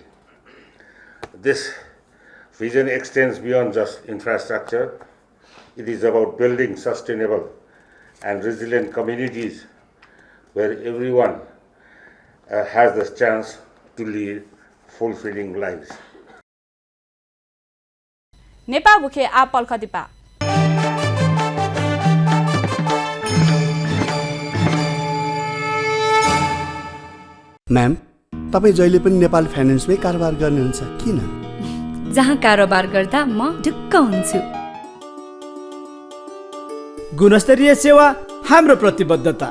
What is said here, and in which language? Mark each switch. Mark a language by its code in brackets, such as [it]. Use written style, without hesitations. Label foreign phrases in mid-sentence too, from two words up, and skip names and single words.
[en] This vision extends beyond just infrastructure. It is about building sustainable and resilient communities where everyone has the chance to lead fulfilling lives. नेपाल बुखे आपल खदिपा [ne] म्याम, तपाईँ जहिले पनि नेपाल फाइनेन्समै कारोबार गर्नुहुन्छ किन? जहाँ कारोबार गर्दा म ढुक्क हुन्छु। गुणस्तरीय सेवा हाम्रो प्रतिबद्धता।